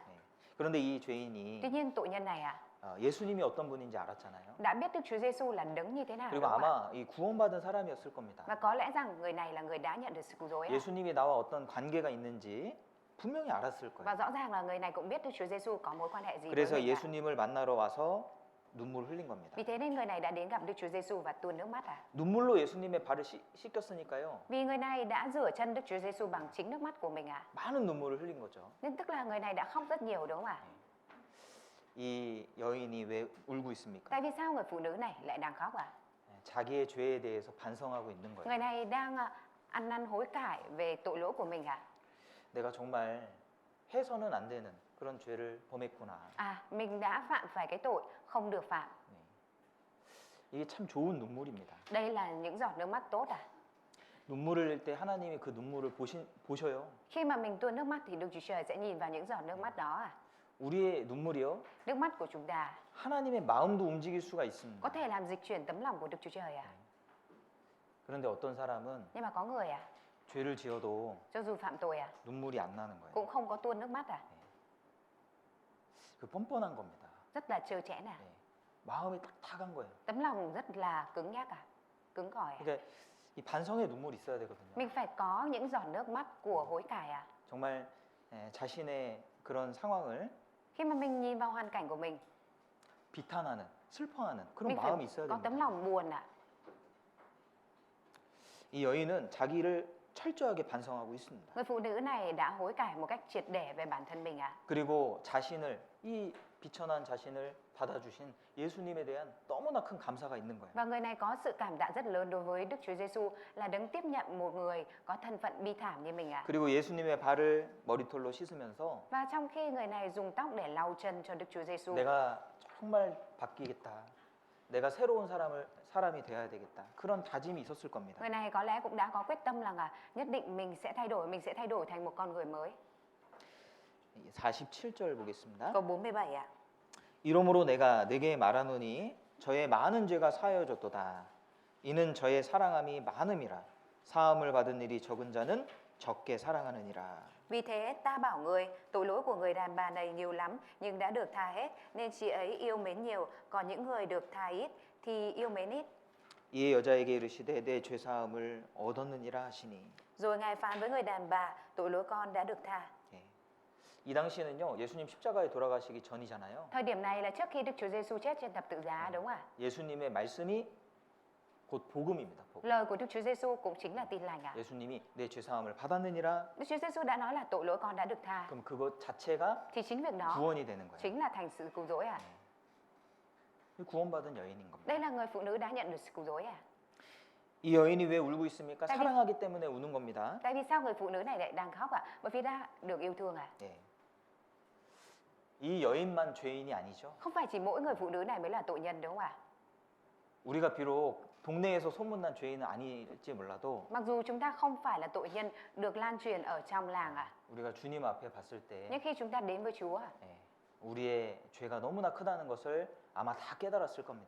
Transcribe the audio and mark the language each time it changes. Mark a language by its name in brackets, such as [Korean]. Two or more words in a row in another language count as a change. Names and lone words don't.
[Korean] 네. 그런데 이 죄인이 [Vietnamese] Tuy nhiên tội nhân này à? [Korean] 예수님이 어떤 분인지 알았잖아요. [Vietnamese] Đã biết Đức Chúa Giêsu là đấng như thế nào [Korean] 그리고 [Vietnamese] đúng không ạ? [Korean] 아마 이 구원받은 사람이었을 겁니다. [Vietnamese] Và có lẽ rằng người này là người đã nhận được sự cứu rỗi à? [Korean] 예수님이 나와 어떤 관계가 있는지 분명히 알았을 [Vietnamese] Và [Korean] 거예요. [Vietnamese] rõ ràng là người này cũng biết Đức Chúa Giêsu có mối quan hệ gì với [Korean] 그래서 [Vietnamese] mình à? [Korean] 예수님을 만나러 와서 눈물을 흘린 겁니다. [Vietnamese] Vì thế nên người này đã đến gặp Đức Chúa Giêsu và tuôn nước mắt à? [Korean] 눈물로 예수님의 발을 씻겼으니까요. [Vietnamese] Vì người này đã rửa chân Đức Chúa Giêsu bằng chính nước mắt của mình à? [Korean] 많은 눈물을 흘린 거죠. [Vietnamese] Nên tức là người này đã khóc rất nhiều đúng không ạ? [Korean] 이 여인이 왜 울고 있습니까? [Vietnamese] Tại vì sao người phụ nữ này lại đang khóc à? [Korean] 자기의 죄에 대해서 반성하고 있는 거예요. [Vietnamese] Người này đang ăn năn hối cải về tội lỗi của mình à? [Korean] 내가 정말 해서는 안 되는 그런 죄를 범했구나. [Vietnamese] À, mình đã phạm phải cái tội không được phạm. [Korean] 이게 참 좋은 눈물입니다. [Vietnamese] Đây là những giọt nước mắt tốt à? [Korean] 눈물을 흘릴 때 하나님이 그 눈물을 보셔요. [Vietnamese] Khi mà mình tuôn nước mắt thì Đức Chúa Trời sẽ nhìn vào những giọt nước mắt đó à? [Korean] 우리의 눈물이요. [Vietnamese] Nước mắt của chúng ta [Korean] 하나님의 마음도 움직일 수가 있습니다. [Vietnamese] có thể làm dịch chuyển tấm lòng của Đức Chúa Trời à? [Korean] 그런데 어떤 사람은 [Vietnamese] Nhưng mà có người à, [Korean] 죄를 지어도 [Vietnamese] cho dù phạm tội à, [Korean] 눈물이 안 나는 거예요. [Vietnamese] cũng không có tuôn nước mắt à? [Korean] 그 뻔뻔한 겁니다. [Vietnamese] Rất là trơ trẽn à? [Korean] 네. 마음이 딱딱한 거예요. [Vietnamese] Tấm lòng rất là cứng nhắc à? Cứng cỏi à? [Korean] 그러니까 이 반성의 눈물이 있어야 되거든요. [Vietnamese] Mình phải có những giọt nước mắt của hối cải à? [Korean] 정말 자신의 그런 상황을 [Vietnamese] Khi mà mình nhìn vào hoàn cảnh của mình, [Korean] 비탄하는, 슬퍼하는 그런 [Vietnamese] mình [Korean] 마음이 [Vietnamese] phải [Korean] 있어야 [Vietnamese] có tấm [Korean] 됩니다. [Vietnamese] lòng buồn à? [Korean] 이 여인은 자기를 철저하게 반성하고 있습니다. [Vietnamese] Người phụ nữ này đã hối cải một cách triệt để về bản thân mình à? [Korean] 그리고 자신을 이 비천한 자신을 받아주신 예수님에 대한 너무나 큰 감사가 있는 거예요. [Vietnamese] Và người này có sự cảm tạ rất lớn đối với Đức Chúa Giêsu là đấng tiếp nhận một người có thân phận bi thảm như mình à? [Korean] 그리고 예수님의 발을 머리털로 씻으면서 [Vietnamese] Và trong khi người này dùng tóc để lau chân cho Đức Chúa Giêsu, [Korean] 내가 정말 바뀌겠다. 내가 새로운 사람이 돼야 되겠다. 그런 다짐이 있었을 겁니다. [Vietnamese] người này có lẽ cũng đã có quyết tâm là nhất định mình sẽ thay đổi thành một con người mới. [Korean] 47절 보겠습니다. [Vietnamese] Câu 47 ạ. [Korean] 이러므로 내가 네게 말하노니 저의 많은 죄가 사하여졌도다. 이는 저의 사랑함이 많음이라. 사함을 받은 일이 적은 자는 적게 사랑하느니라. [Vietnamese] Vì thế ta bảo người, tội lỗi của người đàn bà này nhiều lắm nhưng đã được tha hết, nên chị ấy yêu mến nhiều, còn những người được tha ít thì yêu mến ít. [Korean] 이에 여자에게 이르시되 내 죄 사함을 얻었느니라 하시니. [Vietnamese] Rồi Ngài phán với người đàn bà, tội lỗi con đã được tha. [Korean] 예. 이 당시에는요 예수님 십자가에 돌아가시기 전이잖아요. [Vietnamese] Thời điểm này là trước khi Đức Chúa Giêsu chết trên thập tự giá, đúng không ạ? [Korean] 예수님의 말씀이 곧 복음입니다. 복음. [Vietnamese] Lời của Đức Chúa Giêsu cũng chính là tin lành ạ. [Korean] 예수님이 내 죄 사함을 받았느니라. [Vietnamese] Đức Chúa Giêsu đã nói là tội lỗi con đã được tha. [Korean] 그럼 그것 자체가 [Vietnamese] Thì chính việc đó [Korean] 구원이 되는 거예요. [Vietnamese] chính là thành sự cứu rỗi ạ. [Korean] 구원받은 여인인 겁니다. [Vietnamese] Đây là người phụ nữ đã nhận được sự cứu rỗi ạ. [Korean] 이 여인이 왜 울고 있습니까? [Vietnamese] tại vì- [Korean] 사랑하기 때문에 우는 겁니다. [Vietnamese] Tại vì sao người phụ nữ này lại đang khóc ạ? Bởi vì đã được yêu thương ạ. [Korean] 예. 이 여인만 죄인이 아니죠. [Vietnamese] Không phải chỉ mỗi người phụ nữ này mới là tội nhân, đúng không ạ? [Korean] 우리가 비록 동네에서 소문난 죄인은 아닐지 몰라도 [Vietnamese] Mặc dù chúng ta không phải là tội nhân được lan truyền ở trong làng ạ. [Korean] 우리가 주님 앞에 봤을 때 [Vietnamese] Nhưng khi chúng ta đến với Chúa ạ, [Korean] 예, 우리의 죄가 너무나 크다는 것을 아마 다 깨달았을 겁니다.